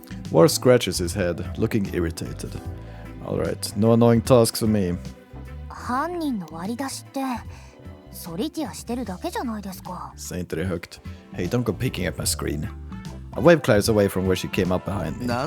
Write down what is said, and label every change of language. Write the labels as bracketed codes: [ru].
[en] Wars scratches his head, looking irritated. Alright, no annoying tasks for me. [ja] 犯人の割り出しってソリティアしてるだけじゃないですか。 [sv] Säg inte det högt. [en] Hey, don't go picking at my screen. I waved Clarice away from where she came up behind me.